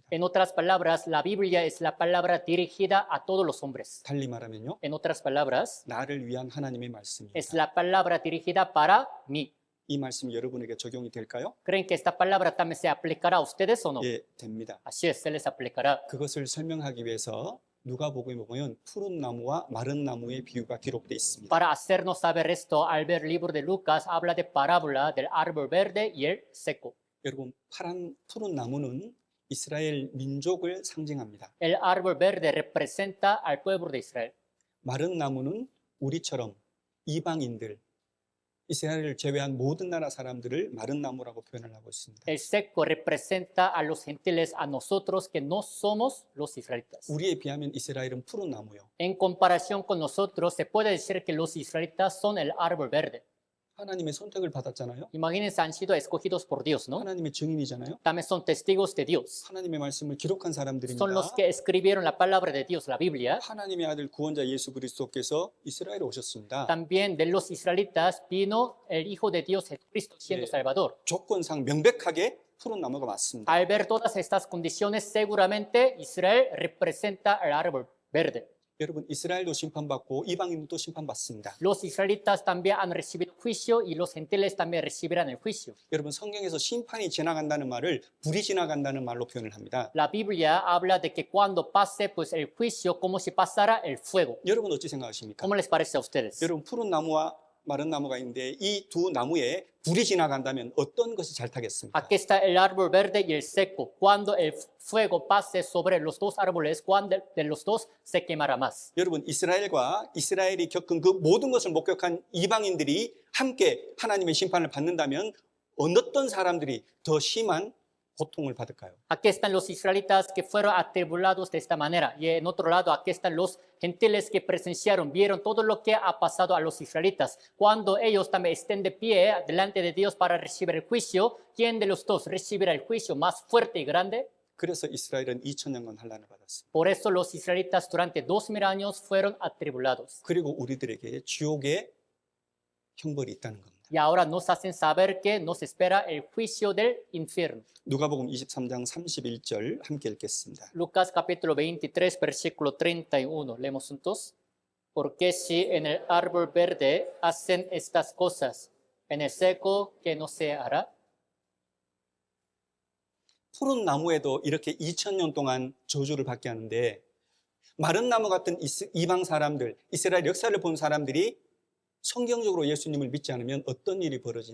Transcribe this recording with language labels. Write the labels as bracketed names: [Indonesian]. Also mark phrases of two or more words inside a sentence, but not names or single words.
[Spanish] En otras palabras, la Biblia es la palabra dirigida a todos los hombres. [Korean] 달리 말하면요, [Spanish] En otras palabras, [Korean] 나를 위한 하나님의 말씀입니다. [Spanish] es la palabra dirigida para mí. [Korean] 이 말씀이 여러분에게 적용이 될까요? [Spanish] ¿Creen que esta palabra también se aplicará a ustedes o no? [Korean] 예, 됩니다. [Spanish] Así es, se les aplicará. [Korean] 그것을 설명하기 위해서 누가복음에 보면 푸른 나무와 마른 나무의 비유가 기록되어 있습니다. [Spanish] Para hacernos saber esto, al ver el libro de Lucas, habla de parábola del árbol verde y el seco. [Korean] 여러분, 푸른 나무는 이스라엘 민족을 상징합니다. [Spanish] El árbol verde representa al pueblo de Israel. [Korean] 마른 나무는 우리처럼 이방인들, 이스라엘을 제외한 모든 나라 사람들을 마른 나무라고 표현을 하고 있습니다. [Spanish] El seco representa a los gentiles, a nosotros que no somos los israelitas. [Korean] 우리에 비하면 이스라엘은 푸른 나무요. [Spanish] En comparación con nosotros, se puede decir que los israelitas son el árbol verde. [Korean] 하나님의 선택을 받았잖아요. [Spanish] Imagínense, han sido escogidos por Dios, ¿no? [Korean] 하나님의 증인이잖아요. [Spanish] También son testigos de Dios. [Korean] 하나님의 말씀을 기록한 사람들입니다. [Spanish] Son los que escribieron la palabra de Dios, la Biblia. [Korean] 하나님의 아들 구원자 예수 그리스도께서 이스라엘에 오셨습니다. [Spanish] También de los israelitas vino el Hijo de Dios, Jesucristo, siendo Sí. Salvador. [Korean] 조건상 명백하게 푸른 나무가 맞습니다. [Spanish] Al ver todas estas condiciones, seguramente Israel representa el árbol verde. [Korean] 여러분, 이스라엘도 심판받고 이방인도 심판받습니다. [Spanish] Los israelitas también han recibido juicio y los gentiles también recibirán el juicio. [Korean] 여러분, 성경에서 심판이 지나간다는 말을 불이 지나간다는 말로 표현을 합니다. [Spanish] La Biblia habla de que cuando pase pues el juicio, como si pasara el fuego. [Korean] 여러분 어찌 생각하십니까? [Spanish] ¿Cómo les parece a ustedes? [Korean] 여러분, 푸른 나무와 마른 나무가 있는데 이 두 나무에 불이 지나간다면 어떤 것이 잘 타겠습니까? [Spanish] Aquí está el árbol verde y el seco. Cuando el fuego pase sobre los dos árboles, ¿cuál de los dos se quemará más? [Korean] 여러분, 이스라엘과 이스라엘이 겪은 그 모든 것을 목격한 이방인들이 함께 하나님의 심판을 받는다면 어떤 사람들이 더 심한 고통을 받을까요? [Spanish] Aquí están los israelitas que fueron atribulados de esta manera. Y en otro lado, aquí están los gentiles que presenciaron, vieron todo lo que ha pasado a los israelitas. Cuando ellos también estén de pie delante de Dios para recibir el juicio, ¿quién de los dos recibirá el juicio más fuerte y grande? [Korean] 그래서 이스라엘은 2000년간 환난을 받았습니다. [Spanish] Por eso los israelitas durante 2000 años fueron atribulados. [Korean] 그리고 우리들에게 지옥의 형벌이 있다는 겁니다. [Spanish] Y ahora nos hacen saber que nos espera el juicio del infierno. [Korean] 누가복음 23장 31절 함께 읽겠습니다. [Spanish] Lucas capítulo 23, versículo 31. Leemos juntos. Porque si en el árbol verde hacen estas cosas, en el seco, ¿qué no se hará? [Korean] 푸른 나무에도 이렇게 2000년 동안 저주를 받게 하는데 마른 나무 같은 이방 사람들, 이스라엘 역사를 본 사람들이 성경적으로 예수님을 믿지 않으면 어떤 일이 벌어지냐?